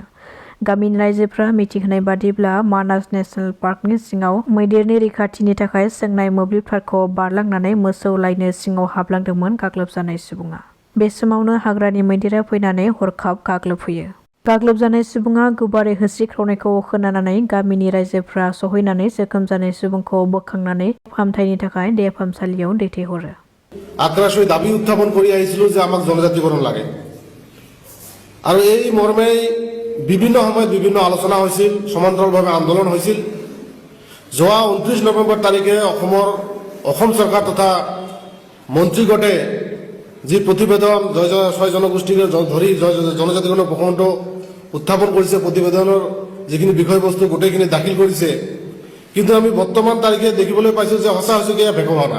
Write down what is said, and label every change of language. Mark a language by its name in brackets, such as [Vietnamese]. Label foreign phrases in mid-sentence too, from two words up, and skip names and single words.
[Bodo] गामिनि रायजोफ्रा मिथिहोनाय बादिब्ला मानास नेशनेल पार्कनि सिङाव मैदेरनि रैखाथिनि थाखाय सोंनाय मोब्लिब तारखौ बारलांनानै मोसौ लायनो सिङाव हाबलांदोंमोन गाग्लोबजानाय सुबुङा। बे समावनो हाग्रानि मैदेरा फैनानै हरखाब गाग्लोबफैयो। गाग्लोबजानाय सुबुङा गोबारै होस्रिख्रावनायखौ खोनानानै गामिनि रायजोफ्रा सहैनानै जोखोम जानाय सुबुंखौ बोखांनानै फाहामथायनि थाखाय देहा फाहामसालियाव दैथायहरो। [Assamese] আগ্রাসী দাবি উত্থাপন করে আহিছিল যে আমাক জনজাতিকরণ লাগে আৰু এই মৰ্মে বিভিন্ন সময়ত বিভিন্ন আলোচনা হৈছিল, সমান্তৰালভাৱে আন্দোলন হৈছিল। যোৱা 29 নৱেম্বৰ তাৰিখে অসম চৰকাৰ তথা মন্ত্ৰীগণে যি প্ৰতিবেদন 6 জনগোষ্ঠীক ধৰি জনজাতিকৰণৰ প্ৰসংগ উত্থাপন কৰিছে, প্ৰতিবেদনৰ যিখিনি বিষয়বস্তু গোটেইখিনি দাখিল কৰিছে, কিন্তু আমি বৰ্তমান তাৰিখে দেখিবলৈ পাইছোঁ যে সঁচা হৈছে এয়া ভেকভানা।